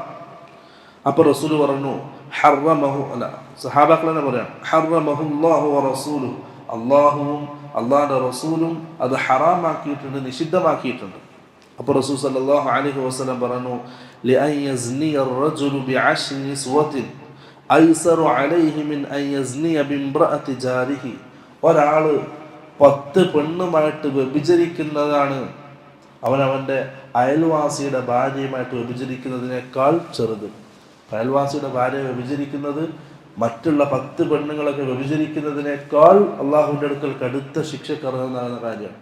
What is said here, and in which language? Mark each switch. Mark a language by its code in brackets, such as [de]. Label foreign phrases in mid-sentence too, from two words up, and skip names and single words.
[ml] അപ്പോൾ റസൂൽ പറഞ്ഞു ഹറമഹു, അല്ല സഹാബാക്കൾ തന്നെ പറയാം, [ar] حرمه الله ورسوله, [ml] അള്ളാഹുവും അള്ളാഹിൻ്റെ റസൂലും അത് ഹറാമാക്കിയിട്ടുണ്ട്, നിഷിദ്ധമാക്കിയിട്ടുണ്ട്. അപ്പോൾ റസൂൽ [ar] صلى الله عليه وسلم പറഞ്ഞു, لأن يزني الرجل بعشر نسوة أيسر عليه من أن يزني بامرأة جاره, [ml] ഒരാൾ 10 പെണ്ണുമായിട്ട് വ്യഭിചരിക്കുന്നതാണ് അവനവൻ്റെ അയൽവാസിയുടെ ഭാര്യയുമായിട്ട് വ്യഭിചരിക്കുന്നതിനേക്കാൾ ചെറുത്. അയൽവാസിയുടെ ഭാര്യയെ വ്യഭിചരിക്കുന്നത് മറ്റുള്ള 10 പെണ്ണുങ്ങളൊക്കെ വ്യഭിചരിക്കുന്നതിനേക്കാൾ അള്ളാഹുവിൻ്റെ അടുക്കൽ കടുത്ത ശിക്ഷക്കർഹമാകുന്ന കാര്യമാണ്.